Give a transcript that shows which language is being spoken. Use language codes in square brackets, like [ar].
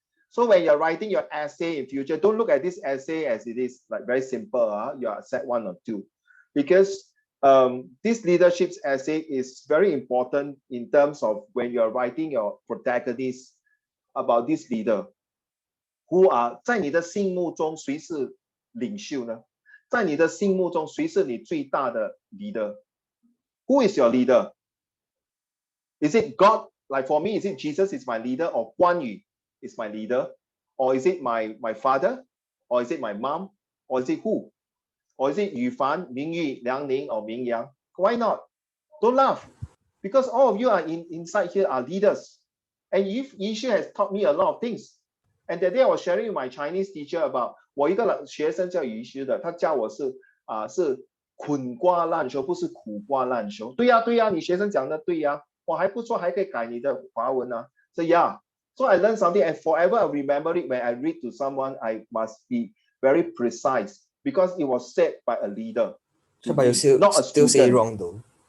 [en] So when you're writing your essay in future, don't look at this essay as it is like very simple. You are set 1 or 2, because this leadership essay is very important in terms of when you're writing your protagonist about this leader. Who are [zh] 在你的心目中谁是领袖呢？在你的心目中谁是你最大的 leader? [en] Who is your leader? Is it God? Like for me, is it Jesus is my leader, or Guan Yu is my leader, or is it my father, or is it my mom, or is it who, or is it Yu Fan, Ming Yu, Liang Ning, or Ming Yang? Why not? Don't laugh, because all of you are inside here are leaders, and Yishu has taught me a lot of things. And that day I was sharing with my Chinese teacher about [zh] 我一个学生叫Yishu的，他教我是捆瓜烂熟，不是苦瓜烂熟。对呀，对呀，你学生讲的对呀，我还不错，还可以改你的华文啊。 [en] So yeah, so I learned something, and forever I remember it when I read to someone. I must be very precise because it was said by a leader. But you still say wrong though.